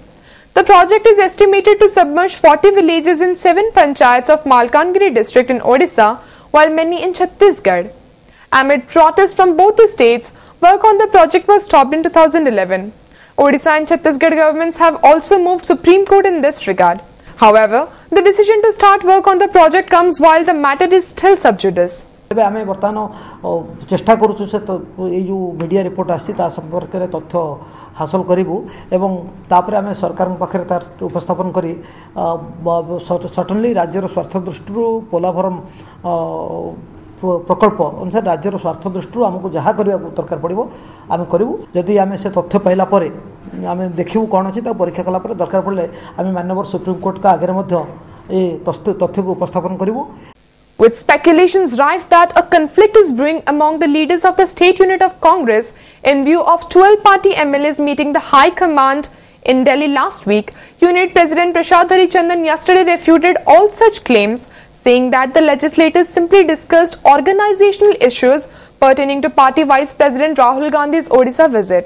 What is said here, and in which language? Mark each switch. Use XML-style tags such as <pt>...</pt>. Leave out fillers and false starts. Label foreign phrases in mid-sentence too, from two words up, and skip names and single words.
<en>The project is estimated to submerge 40 villages in 7 panchayats of Malkangiri district in Odisha, while many in Chhattisgarh. Amid protests from both the states, work on the project was stopped in 2011. Odisha and Chhattisgarh governments have also moved Supreme Court in this regard. However, the decision to start work on the project comes while the matter is still sub judice.</en> <or>ଏବେ ଆମେ ବର୍ତ୍ତମାନ ଚେଷ୍ଟା କରୁଛୁ ସେ ଏଇ ଯେଉଁ ମିଡ଼ିଆ ରିପୋର୍ଟ ଆସିଛି ତା ସମ୍ପର୍କରେ ତଥ୍ୟ ହାସଲ କରିବୁ ଏବଂ ତାପରେ ଆମେ ସରକାରଙ୍କ ପାଖରେ ତାର ଉପସ୍ଥାପନ କରି ସଟନଲି ରାଜ୍ୟର ସ୍ୱାର୍ଥ ଦୃଷ୍ଟିରୁ ପୋଲାଭରମ ପ୍ରକଳ୍ପ ଅନୁସାରେ ରାଜ୍ୟର ସ୍ୱାର୍ଥ ଦୃଷ୍ଟିରୁ ଆମକୁ ଯାହା କରିବାକୁ ଦରକାର ପଡ଼ିବ ଆମେ କରିବୁ। ଯଦି ଆମେ ସେ ତଥ୍ୟ ପାଇଲା ପରେ ଆମେ ଦେଖିବୁ କ'ଣ ଅଛି ତାକୁ ପରୀକ୍ଷା କଲା ପରେ ଦରକାର ପଡ଼ିଲେ ଆମେ ମାନ୍ୟବର ସୁପ୍ରିମକୋର୍ଟଙ୍କ ଆଗରେ ମଧ୍ୟ ଏ ତଥ୍ୟକୁ ଉପସ୍ଥାପନ କରିବୁ।</or> <en>With speculations rife that a conflict is brewing among the leaders of the state unit of Congress in view of 12 party MLAs meeting the High Command in Delhi last week, Unit President Prashad Harichandan yesterday refuted all such claims, saying that the legislators simply discussed organizational issues pertaining to Party Vice President Rahul Gandhi's Odisha visit.</en>